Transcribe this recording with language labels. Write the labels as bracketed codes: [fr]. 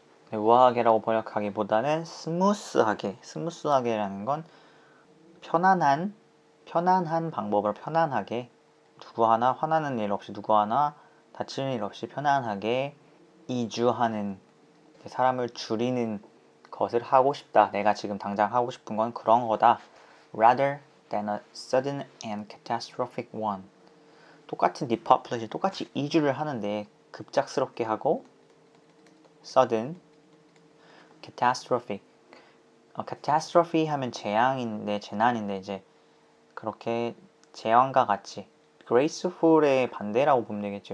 [ko] 네, 우아하게라고 번역하기보다는 스무스하게라는 건 편안한 방법을 편안하게 누구 하나 화나는 일 없이 누구 하나 다치는 일 없이 편안하게 이주하는 사람을 줄이는 것을 하고 싶다. 내가 지금 당장 하고 싶은 건 그런 거다. [en] Rather than a sudden and catastrophic one. [ko] 똑같은 depopulation, 똑같이 이주를 하는데 급작스럽게 하고 sudden, catastrophic. catastrophe 하면 재난인데 이제 그렇게 재앙과 같이 graceful의 반대라고 보면 되겠죠.